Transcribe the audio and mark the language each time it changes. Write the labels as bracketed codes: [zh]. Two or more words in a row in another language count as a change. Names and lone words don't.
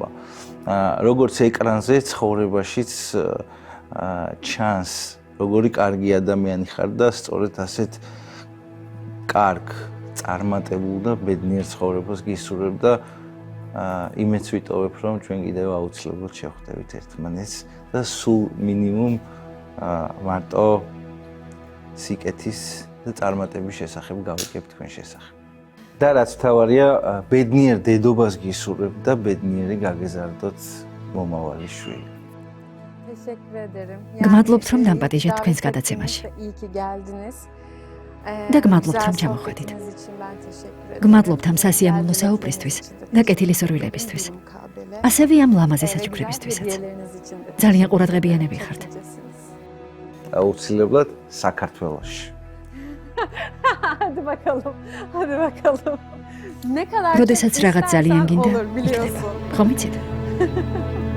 [ka] როგორც ეკრანზე ცხოვრებაშიც ჩანს, როგორი კარგი ადამიანი ხარ და სწორედ ასეთ კარგ, წარმატებულ და ბედნიერ ცხოვრებას გისურვებ და იმეც ვიტოვებ, რომ ჩვენ კიდევ აუცილებლად შევხვდებით ერთმანეთს და სულ მინიმუმ მარტო სიკეთის და წარმატების შესახებ გავიგებ თქვენ შესახებ. და რაც თავარია, ბედნიერ დედობას გისურვებ და ბედნიერი გაგეზარდოთ მომავალი შვილი. [tr] Teşekkür ederim. [ka] გმადლობთ, რომ დამპატიჟეთ თქვენს გადაცემაში. [tr] İyi ki geldiniz. [ka] და გმადლობთ, რომ ჩამოხვედით. გმადლობთ ამ სასიამოვნო საუბრისთვის და კეთილი სურვილებისთვის. ასევე ამ ლამაზი საჩუქრებისთვისაც. ძალიან ყურადღებიანები ხართ. აუცილებლად საქართველოში. [tr] Hadi bakalım. Hadi bakalım. Ne kadar [ka] როდესაც რაღაც ძალიან გინდა, [tr] olur biliyorsun. [ka] ხომ იცით?